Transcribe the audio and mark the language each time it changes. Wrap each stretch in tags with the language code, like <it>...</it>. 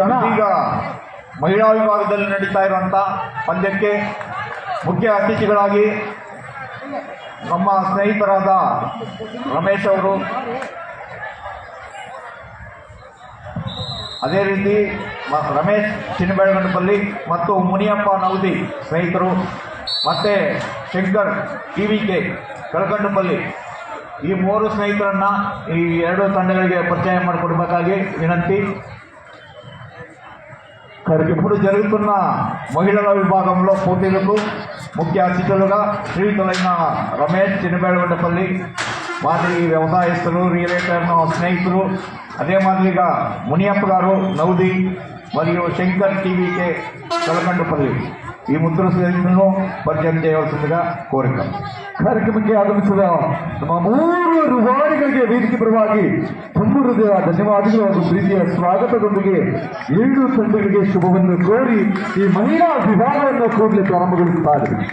<kn>ಈಗ ಮಹಿಳಾ ವಿಭಾಗದಲ್ಲಿ ನಡೀತಾ ಇರುವಂತ ಪಂದ್ಯಕ್ಕೆ ಮುಖ್ಯ ಅತಿಥಿಗಳಾಗಿ ನಮ್ಮ ಸ್ನೇಹಿತರಾದ ರಮೇಶ್ ಅವರು, ಅದೇ ರೀತಿ ರಮೇಶ್ ಚಿನ್ನಬೆಳಗನಪಲ್ಲಿ ಮತ್ತು ಮುನಿಯಪ್ಪ ನವದಿ ಸ್ನೇಹಿತರು, ಮತ್ತೆ ಶಂಕರ್ ಟಿವಿಕೆ ಕಳಕಂಡಪಲ್ಲಿ, ಈ ಮೂರು ಸ್ನೇಹಿತರನ್ನ ಈ ಎರಡು ತಂಡಗಳಿಗೆ ಪರಿಚಯ ಮಾಡಿಕೊಡ್ಬೇಕಾಗಿ ವಿನಂತಿ.</kn> <te>ఇప్పుడు జరుగుతున్న మహిళల విభాగంలో పోటీలకు ముఖ్య అతిథులుగా శ్రీయుతులైన రమేష్ చిన్నబేడగొండపల్లి మాదిరి వ్యవసాయస్తులు, రియల్ స్నేహితులు, అదే మాదిరిగా మునియప్ప గారు నౌది మరియు శంకర్ టీవీకే కలకండపల్లి,</te> <kn>ಈ ಮುದ್ರಾ ಸ್ನೇಹಿತರನ್ನು ಪರಿಚಯ</kn> <te>చేయవలసిందిగా ಕೋರಿಕ.</te> <kn>ಕಾರ್ಯಕ್ರಮಕ್ಕೆ ಆಗಮಿಸಿದ ನಮ್ಮ ಮೂರು ರೂವಾರಿಗಳಿಗೆ ವೇದಿಕೆ ಪರವಾಗಿ ತುಂಬ ಹೃದಯ ಧನ್ಯವಾದಗಳು ಹಾಗೂ ಪ್ರೀತಿಯ ಸ್ವಾಗತದೊಂದಿಗೆ ಎರಡು ತಂಡಗಳಿಗೆ ಶುಭವನ್ನು ಕೋರಿ ಈ ಮಹಿಳಾ ವಿಭಾಗವನ್ನು ಕೂಡಲೇ ಪ್ರಾರಂಭಗೊಳಿಸುತ್ತಾರೆ.</kn>